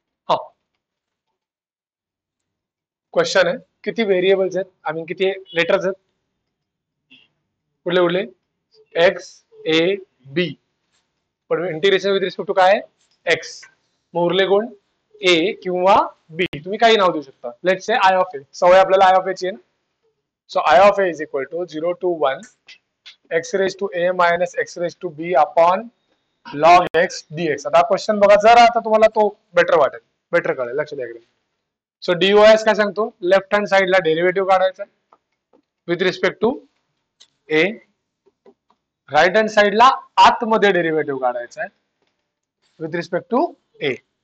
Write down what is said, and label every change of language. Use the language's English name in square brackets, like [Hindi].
[Marathi] हा क्वेश्चन आहे, किती व्हेरिएबल्स आहेत, [English] I mean [Marathi] किती लेटर्स आहेत? कुठले कुठले? एक्स, ए, बी. पण इंटिग्रेशन विथ रिस्पेक्ट टू काय आहे? एक्स. मग उरले कोण? ए किंवा बी. तुम्ही काही नाव देऊ शकता. [English] Let's say I of A. [Marathi] सवय आपल्याला आय ऑफ ए ची आहे ना. [English] So I of A is equal to 0 to 1 x raised to a minus x raised to b upon log x dx. [Marathi] आता क्वेश्चन बघा जरा, आता तुम्हाला तो बेटर वाटेल, बेटर कळेल. लक्ष द्या. सो डीओएस काय सांगतो? लेफ्ट हँड साइडला डेरिव्हेटिव्ह काढायचा with respect to A. Right hand साइडला आतमध्ये डेरिव्हेटिव्ह काढायचा आहे विथ रिस्पेक्ट टू ए.